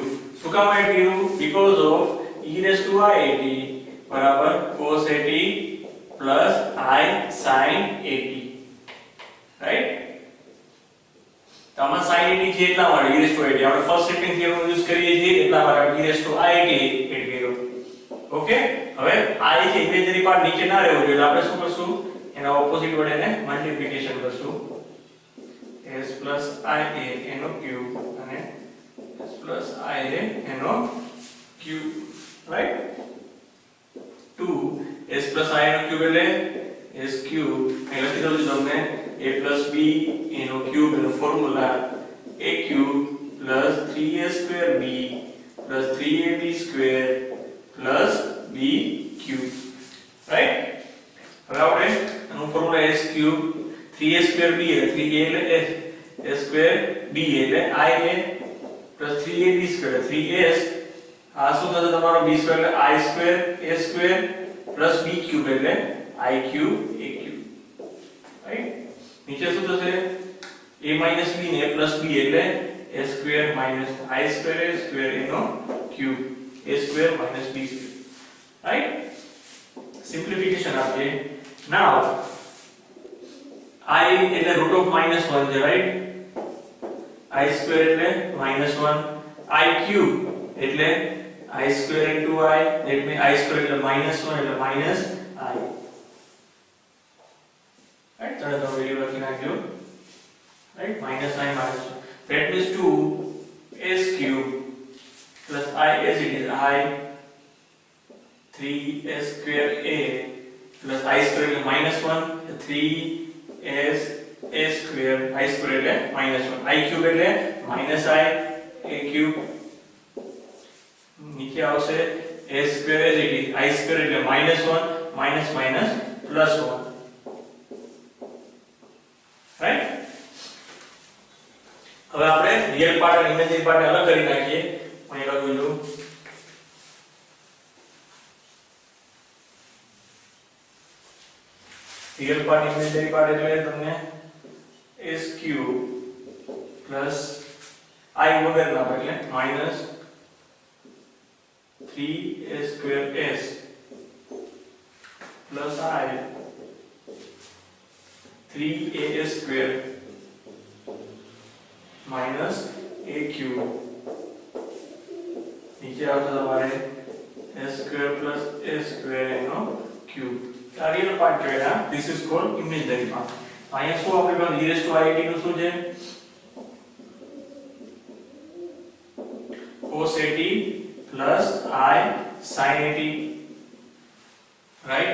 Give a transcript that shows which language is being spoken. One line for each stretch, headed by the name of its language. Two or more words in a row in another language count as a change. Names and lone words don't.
Gujarati: શું કામ એડ કર્યું?
English: because of e raised to i 80
Gujarati: બરાબર
English: cos 80 plus i sin 80,
Gujarati: રાઈટ? તો આમાં sin 80 છે એટલા માટે
English: e raised to i 80
Gujarati: આપણે
English: first shifting theorem use
Gujarati: કરીએ છીએ એટલા માટે આપણે
English: e raised to i 80
Gujarati: એડ કર્યો. ઓકે, હવે i છે
English: imaginary part
Gujarati: નીચે ના રહેવો જોઈએ એટલે આપણે શું કરશું? એના ઓપોઝિટ વડે એને મલ્ટીપ્લિકેશન કરશું.
English: s plus i a
Gujarati: એનો ક્યુબ અને
English: s plus i a
Gujarati: એનો ક્યુબ, રાઈટ?
English: 2 s plus i
Gujarati: નો ક્યુબ એટલે
English: s cube.
Gujarati: અહીં લખી દઉં છું તમને
English: a plus b
Gujarati: એનો ક્યુબ એનો ફોર્મ્યુલા
English: a cube plus 3a square b plus 3ab square plus b cube,
Gujarati: રાઈટ? હવે આપણે આનો ફોર્મ્યુલા
English: s cube 3a square b
Gujarati: એટલે 3a એટલે
English: s square b
Gujarati: એટલે
English: ia plus 3ab square 3s
Gujarati: આ શું થશે? તમારો b square એટલે
English: i square a square plus b cube
Gujarati: એટલે
English: i cube a cube,
Gujarati: રાઈટ? નીચે શું થશે?
English: a minus b
Gujarati: ને
English: plus b
Gujarati: એટલે
English: a square minus i square a square
Gujarati: એનો cube
English: a square minus b square,
Gujarati: રાઈટ? સિમ્પ્લિફિકેશન આપીએ. નાઉ i એટલે
English: root of -1
Gujarati: છે, રાઈટ?
English: i square
Gujarati: એટલે -1,
English: i cube
Gujarati: એટલે
English: i square into i, that means i square
Gujarati: એટલે -1 એટલે
English: minus i, right?
Gujarati: તો તમે વેલ્યુ લખી નાખજો, right?
English: minus i minus 1, that means 2s cube plus i as it is i 3s square a plus i square એટલે -1 3s a square i square એટલે -1 i cube એટલે -i a cube
Gujarati: નીચે આવશે
English: a square as it is i square એટલે -1 minus minus plus 1, right?
Gujarati: હવે આપણે
English: real part
Gujarati: અને
English: imaginary part
Gujarati: અલગ કરી નાખીએ. હું એક લખું છું
English: real part imaginary part
Gujarati: એટલે તમને
English: s cube plus i
Gujarati: વગરના એટલે
English: minus 3a square s plus i 3a square minus a cube
Gujarati: નીચે આવશે તમારે
English: s square plus a square
Gujarati: એનો ક્યુબ. આ રિયલ પાર્ટ છે ના,
English: this is called imaginary part.
Gujarati: અહીંયા શું આપણે કહ્યું
English: e raised to i 80
Gujarati: નું શું છે?
English: cos 80 plus i sin 80,
Gujarati: રાઈટ?